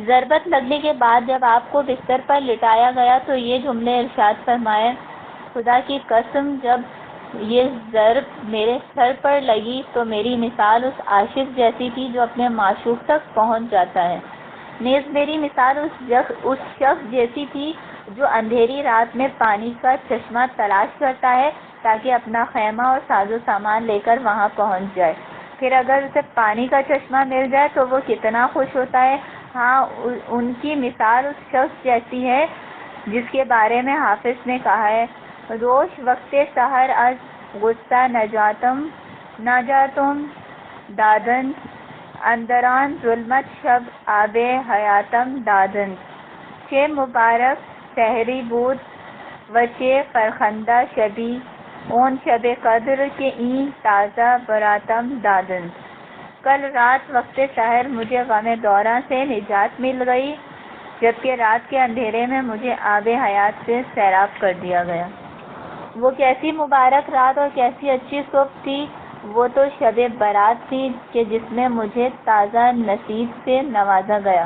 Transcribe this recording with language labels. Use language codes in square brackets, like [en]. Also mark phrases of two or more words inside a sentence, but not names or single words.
[ur] ضربت لگنے کے بعد جب آپ کو بستر پر لٹایا گیا تو یہ جملے ارشاد فرمائے، خدا کی قسم جب یہ ضرب میرے سر پر لگی تو میری مثال اس عاشق جیسی تھی جو اپنے معشوق تک پہنچ جاتا ہے، نیز میری مثال اس شخص جیسی تھی جو اندھیری رات میں پانی کا چشمہ تلاش کرتا ہے تاکہ اپنا خیمہ اور ساز و سامان لے کر وہاں پہنچ جائے، پھر اگر اسے پانی کا چشمہ مل جائے تو وہ کتنا خوش ہوتا ہے۔ ہاں، ان کی مثال اس شخص جیسی ہے جس کے بارے میں حافظ نے کہا ہے، [fa] روش وقت سحر از غصہ نجاتم دادن، اندران ظلمت شب آب حیاتم دادن، چه مبارک سحری بود و چه فرخنده شبی اون شب قدر کے این تازہ براتم دادن۔ [ur] کل رات وقت سحر مجھے غم دورہ سے نجات مل گئی، جبکہ رات کے اندھیرے میں مجھے آب حیات سے سیراب کر دیا گیا۔ وہ کیسی مبارک رات اور کیسی اچھی صبح تھی، وہ تو شب برات تھی کہ جس میں مجھے تازہ نصیب سے نوازا گیا۔